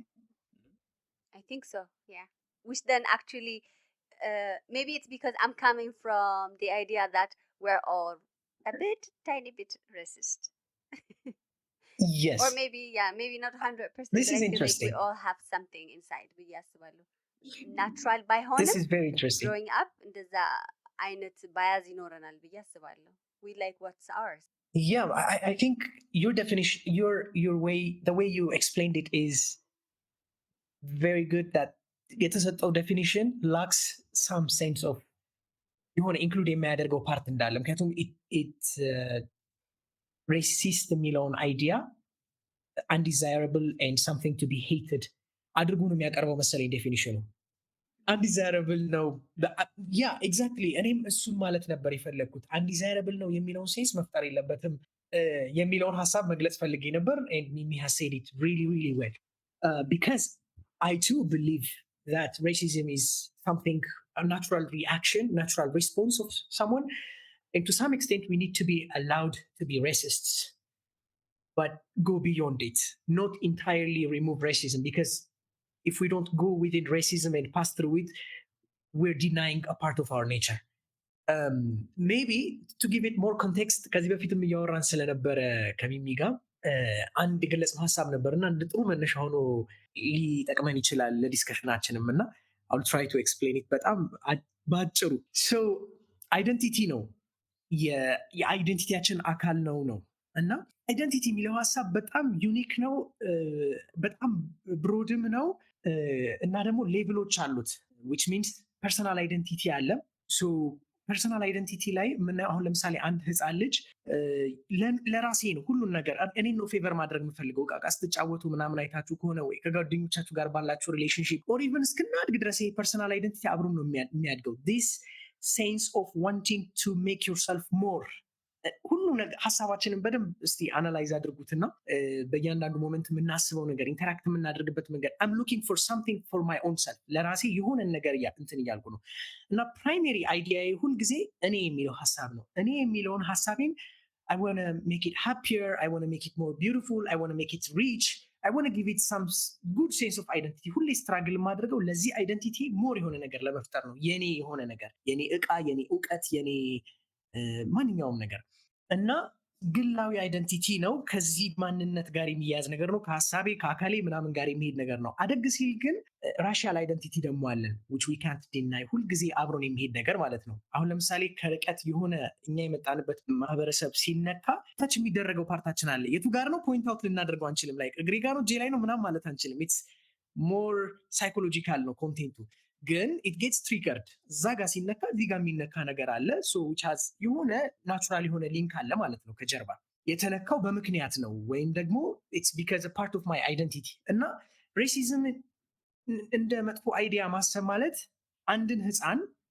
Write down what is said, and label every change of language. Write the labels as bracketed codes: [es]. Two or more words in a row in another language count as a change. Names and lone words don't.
[en] I think so, yeah. Which then actually, maybe it's because I'm coming from the idea that we're all a bit, tiny bit racist. Yes. Or maybe, yeah, maybe not 100%, This but is I feel like we interesting. all have something inside [am] ብዬ አስባለሁ። ናቹራል ባይሆንም [en] This is very interesting. growing up [am] እንደዛ አይነት ባያዝ ይኖረናል ብዬ አስባለሁ። [en] We like what's ours. Yeah, I think your definition, your way, the way you explained it is very good. [am] That የተሰጠው [en] definition lacks some sense of [am] የሆነ ኢንክሉድ የሚያደርገው ፓርት እንዳለ ምክንያቱም ሬሲስት የሚለውን አይዲያ [en] undesirable and something to be hated [am] አድርጎ ነው የሚያቀርበው መሰለኝ ዴፊኒሽኑ። አንዲዛይረብል ነው ያ ኤግዛክትሊ እኔም እሱን ማለት ነበር የፈለግኩት። አንዲዛይረብል ነው የሚለውን ሴንስ መፍጠር የለበትም የሚለውን ሀሳብ መግለጽ ፈልጌ ነበር። [en] and Mimi has said it really really well because I too believe that racism is something, a natural reaction, natural response of someone, and to some extent we need to be allowed to be racists, but go beyond it, not entirely remove racism, because if we don't go within racism and pass through it, we're denying a part of our nature. Maybe to give it more context, [am] ከዚህ በፊትም እያወራን ስለነበረ ከሚሚ ጋር አንድ የገለጽነው ሀሳብ ነበርና እንደ ጥሩ መነሻ ሆኖ ሊጠቅመን ይችላል ለዲስከሽናችንም እና [en] I'll try to explain it [am] በጣም ባጭሩ። So አይደንቲቲ ነው የአይደንቲቲያችን አካል ነው እና አይደንቲቲ የሚለው ሀሳብ በጣም ዩኒክ ነው፣ በጣም ብሮድም ነው እና ደግሞ ሌቭሎች አሉት። [en] which means personal identity [am] አለ። [en] personal identity [am] ላይ የምናየው አሁን ለምሳሌ አንድ ህፃን ልጅ ለራሴ ነው ሁሉን ነገር እኔ ነው ፌቨር ማድረግ የምፈልገው። ዕቃ ስትጫወቱ ምናምን አይታችሁ ከሆነ ወይ ከጓደኞቻችሁ ጋር ባላችሁ [en] relationship or even [am] እስክናድግ ድረስ ይሄ [en] personal identity [am] አብሮ ነው የሚያድገው። [en] this sense of wanting to make yourself more [am] ሁሉ ሀሳባችንን በደንብ እስቲ አናላይዝ አድርጉትና በእያንዳንዱ ሞመንት የምናስበው ነገር ኢንተራክት የምናደርግበት መንገድ [en] I'm looking for something for my own self [am] ለራሴ የሆነን ነገር እንትን እያልኩ ነው እና ፕራይሜሪ አይዲያዬ ሁልጊዜ እኔ የሚለው ሀሳብ ነው። እኔ የሚለውን ሀሳቤን [en] I want to make it happier, I want to make it more beautiful, I want to make it rich, I want to give it some good sense of identity. [am] ሁሌ ስትራግል የማድረገው ለዚህ [en] identity more [am] የሆነ ነገር ለመፍጠር ነው። የኔ የሆነ ነገር፣ የኔ እቃ፣ የኔ እውቀት፣ የኔ ማንኛውም ነገር እና ግላዊ አይደንቲቲ ነው። ከዚህ ማንነት ጋር የሚያያዝ ነገር ነው። ከሀሳቤ ከአካሌ ምናምን ጋር የሚሄድ ነገር ነው። አደግ ሲል ግን [en] racial identity [am] ደግሞ አለን [en] which we can't deny [am] ሁልጊዜ አብሮን የሚሄድ ነገር ማለት ነው። አሁን ለምሳሌ ከርቀት የሆነ እኛ የመጣንበት ማህበረሰብ ሲነካ ታች የሚደረገው ፓርታችን አለ። የቱ ጋር ነው [en] point out [am] ልናደርገው አንችልም። ላይ እግሬ ጋር ነው እጄ ላይ ነው ምናምን ማለት አንችልም። [en] it's more psychological [am] ነው ኮንቴንቱ ግን [en] it gets triggered [am] እዛ ጋር ሲነካ እዚህ ጋር የሚነካ ነገር አለ። [en] so which has [am] የሆነ ናቹራል የሆነ ሊንክ አለ ማለት ነው ከጀርባ የተነካው በምክንያት ነው ወይም ደግሞ [en] it's because a part of my identity [am] እና ሬሲዝም እንደ መጥፎ አይዲያ ማሰብ ማለት አንድን ህፃን